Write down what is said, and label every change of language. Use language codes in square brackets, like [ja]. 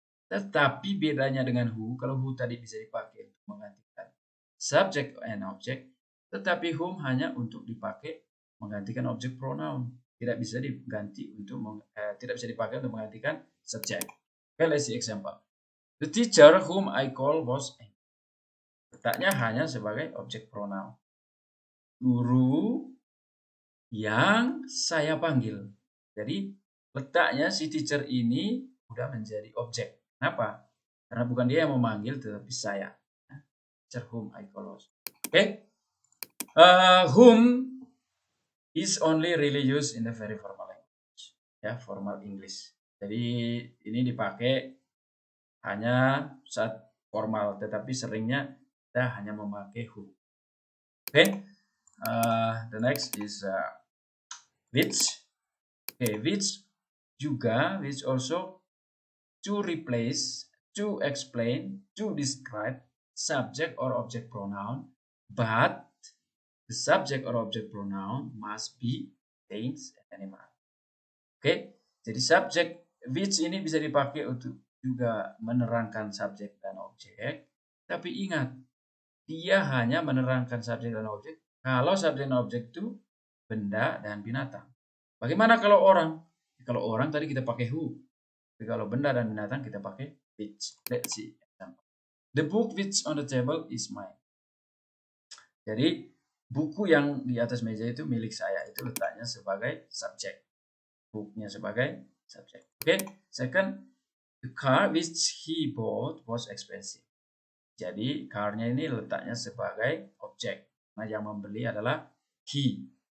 [id] Tetapi bedanya dengan who, kalau who tadi bisa dipakai untuk menggantikan subject and object, tetapi whom hanya untuk dipakai menggantikan objek pronoun. Tidak bisa diganti untuk tidak bisa dipakai untuk menggantikan subject. [en] Okay, let's see example. The teacher whom I call was angry. [id] Letaknya hanya sebagai objek pronoun. Guru yang saya panggil. Jadi letaknya si teacher ini udah menjadi objek. Kenapa? Karena bukan dia yang memanggil, tetapi saya. [en] Teacher whom I call was. Okay? Whom is only really used in the very formal language. Ya, formal English. [id] Jadi ini dipakai hanya saat formal, tetapi seringnya kita hanya memakai who. [en] Okay? The next is which. Okay, which juga, which also to replace, to explain, to describe subject or object pronoun, but the subject or object pronoun must be things and animal. [id] Oke, jadi subjek which ini bisa dipakai untuk juga menerangkan subjek dan objek. Tapi ingat, dia hanya menerangkan subjek dan objek kalau subjek dan objek itu benda dan binatang. Bagaimana kalau orang? Kalau orang tadi kita pakai who. Tapi kalau benda dan binatang kita pakai which. [en] Let's see example. The book which on the table is mine. [id] Jadi buku yang di atas meja itu milik saya. Itu letaknya sebagai subjek. Booknya sebagai subjek. Okay. [en] Second, the car which he bought was expensive. [id] Jadi car-nya ini letaknya sebagai objek. Nah, yang membeli adalah he.